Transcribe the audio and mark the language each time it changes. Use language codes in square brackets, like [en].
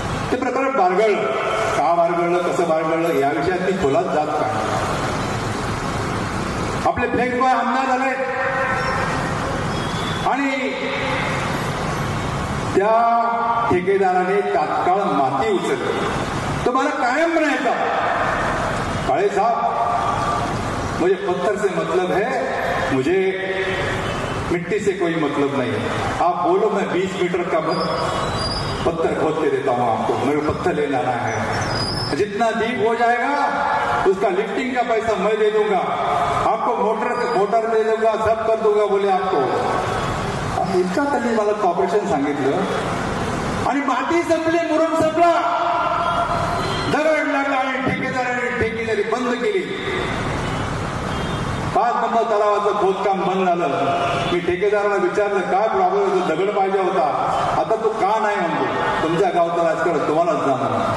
[mr] ते प्रकरण बारगळलं. का बारगळलं, कसं बारगळलं या विषयात मी खोलात जात नाही. आपले फ्लेक्स बॉय आमदार झाले आणि त्या ठेकेदाराने तात्काळ माती उचलली. तो मला कायम म्हणायचा, [hi] काळे साहब मुझे पत्थर से मतलब है, मुझे मिट्टी से कोई मतलब नहीं है. आप बोलो मैं 20 मीटर का पत्थर खोद के देता हूं आपको, मेरे को पत्थर ले जाना है, जितना डीप हो जाएगा उसका लिफ्टिंग का पैसा मैं दे दूंगा, आपको मोटर दे दूंगा, सब कर दूंगा बोले आपको. [mr] इतका त्यांनी मला कॉर्पोरेशन सांगितलं आणि माती संपली, मुरुम संपला, दगड लागला आणि ठेकेदारी बंद केली. 5 नंबर तलावाचं खोदकाम बंद झालं. मी ठेकेदाराला विचारलं काय प्रॉब्लेम होतो, दगड पाहिजे होता, आता तो का नाही म्हणतो, तुमच्या गावचं राजकारण तुम्हालाच जाणार.